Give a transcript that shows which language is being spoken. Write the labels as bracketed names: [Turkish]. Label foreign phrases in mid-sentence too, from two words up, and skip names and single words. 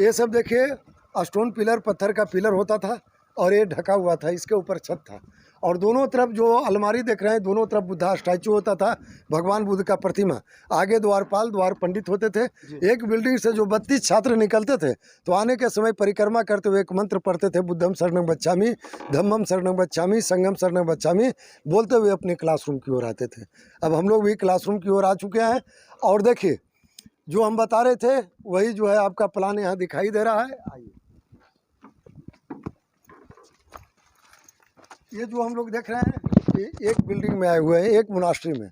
[Hindi] ये सब देखिए, [English] stone pillar, [Hindi] पत्थर का पिलर होता था और ये ढका हुआ था, इसके ऊपर छत था। और दोनों तरफ जो अलमारी देख रहे हैं, दोनों तरफ बुद्धा स्टैचू होता था, भगवान बुद्ध का प्रतिमा। आगे द्वारपाल, द्वार पंडित होते थे। एक बिल्डिंग से जो 32 छात्र निकलते थे तो आने के समय परिक्रमा करते हुए एक मंत्र पढ़ते थे, [Pali] बुद्धम शरणं गच्छामि, धम्मम शरणं गच्छामि, संघम शरणं गच्छामि, [Hindi] बोलते हुए अपने क्लासरूम की ओर आते थे। अब हम लोग भी क्लासरूम की ओर आ चुके हैं और देखिए, जो हम बता रहे थे वही जो है आपका प्लान यहाँ दिखाई दे रहा है। आइए, ये जो हम लोग देख रहे हैं, ये एक बिल्डिंग में आए हुए हैं, एक मोनास्ट्री में।